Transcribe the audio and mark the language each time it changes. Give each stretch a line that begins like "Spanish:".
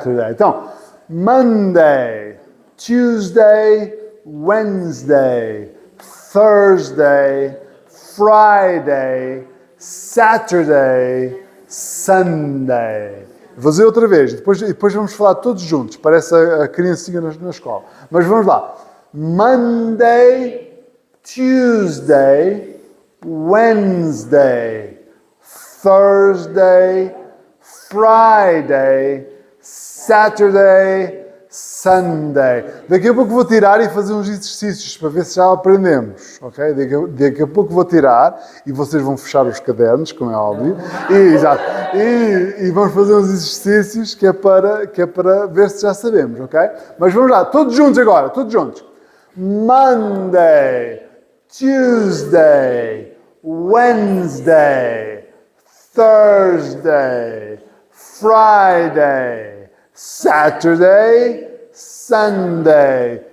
English: Então, Monday, Tuesday, Wednesday, Thursday, Friday, Saturday, Sunday.
Portuguese: Vou dizer outra vez, depois vamos falar todos juntos. Parece a criancinha na escola. Mas vamos lá.
English: Monday, Tuesday, Wednesday, Thursday, Friday, Saturday, Sunday.
Portuguese: Daqui a pouco vou tirar e fazer uns exercícios para ver se já aprendemos, ok? Daqui a pouco vou tirar e vocês vão fechar os cadernos, como é óbvio. E vamos fazer uns exercícios que é para ver se já sabemos, ok? Mas vamos lá, todos juntos agora, todos juntos.
English: Monday, Tuesday, Wednesday, Thursday, Friday, Saturday, Sunday.